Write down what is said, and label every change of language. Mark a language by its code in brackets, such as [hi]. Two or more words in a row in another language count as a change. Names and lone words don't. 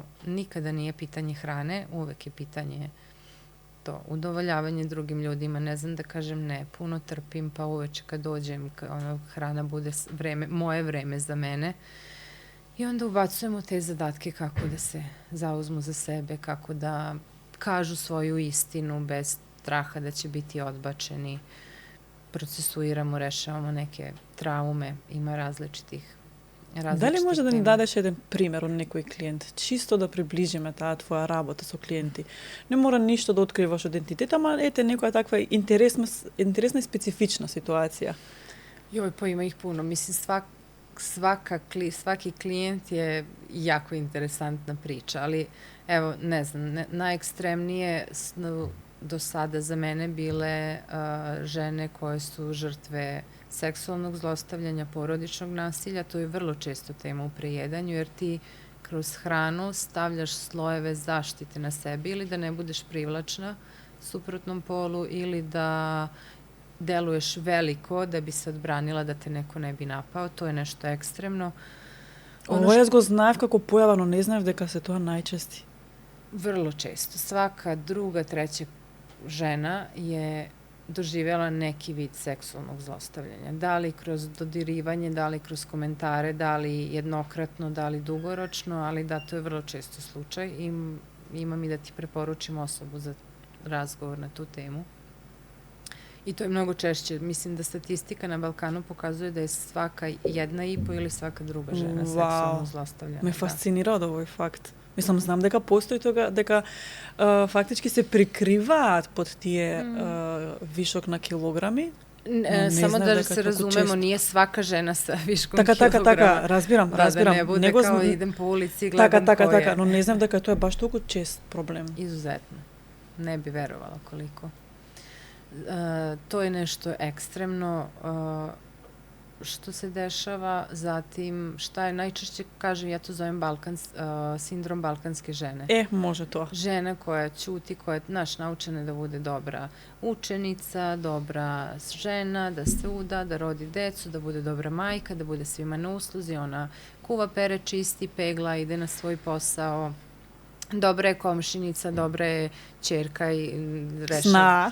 [sr] Nikada nije pitanje hrane, uvek je pitanje to, udovoljavanje drugim ljudima, ne znam da kažem ne, puno trpim pa uveče kad dođem, hrana bude moje vreme za mene. I onda ubacujemo te zadatke kako da se zauzmu za sebe, kako da kažu svoju istinu bez straha da će biti odbačeni. Procesuiramo, rešavamo neke traume, ima različitih [mk] Дали може да ни [sr] tema. [mk] дадеш еден пример од некој клиент, чисто да приближиме таа твоја работа со клиенти? Не мора ништо да откриваш од идентитет, ама ете некоја таква интересна и специфична ситуација. [sr] Joj, pa ima ih puno. Mislim, svaki klijent je jako interesantna priča, ali evo, ne znam, najekstremnije do sada za mene bile žene koje su žrtve seksualnog zlostavljanja, porodičnog nasilja. To je vrlo često tema u prejedanju, jer ti kroz hranu stavljaš slojeve zaštite na sebi ili da ne budeš privlačna suprotnom polu ili da deluješ veliko da bi se odbranila da te neko ne bi napao. To je nešto ekstremno. Ovo [mk] јас го знаев како појава, но не знаев дека се тоа најчести. [sr] Vrlo često. Svaka druga, treća žena je doživjela neki vid seksualnog zlostavljanja. Da li kroz dodirivanje, da li kroz komentare, da li jednokratno, da li dugoročno, ali da, to je vrlo često slučaj i imam i da ti preporučim osobu za razgovor na tu temu. I to je mnogo češće. Mislim da statistika na Balkanu pokazuje da je svaka 1,5 ili svaka druga žena seksualno zlostavljena. [mk] Ме фасцинира од овој факт. [sr] Mislim, znam [mk] дека постои тога, дека фактички се прикриваат под тие вишок на килограми. Само да се разумемо, [sr] nije svaka žena sa viškom kilograma. [mk] Така, разбирам. [sr] Да не буде kao idem po ulici i gledam ko je. [mk] Така, но не знам дека тоа е баш толку чест проблем. [sr] Izuzetno. Ne bi verovala koliko. To je nešto ekstremno što se dešava, zatim šta je najčešće, kažem, ja to zovem sindrom balkanske žene. Može to. Žena koja ćuti, koja je naučena da bude dobra učenica, dobra žena, da se uda, da rodi decu, da bude dobra majka, da bude svima na usluzi, ona kuva, pere, čisti, pegla, ide na svoj posao, dobra je komšinica, dobra je ćerka i rešava.